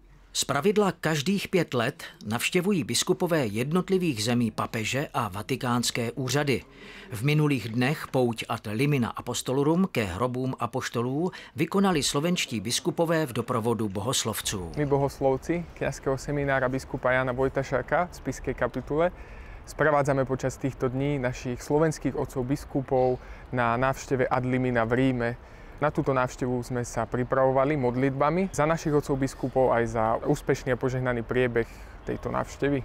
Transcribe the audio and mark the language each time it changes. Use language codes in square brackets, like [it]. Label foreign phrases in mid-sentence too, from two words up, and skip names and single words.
[cs] Zpravidla každých 5 let navštěvují biskupové jednotlivých zemí papeže a vatikánské úřady. V minulých dnech pouť [la] ad limina apostolorum [cs] ke hrobům apoštolů vykonali slovenští biskupové v doprovodu bohoslovců. [sk] My bohoslovci kňazského seminára biskupa Jana Vojtašáka v Spišskej kapitule sprevádzame počas týchto dní našich slovenských otcov biskupov na návšteve [la] ad limina [sk] v Ríme. Na túto návštevu sme sa pripravovali modlitbami za našich otcov biskupov aj za úspešný a požehnaný priebeh tejto návštevy.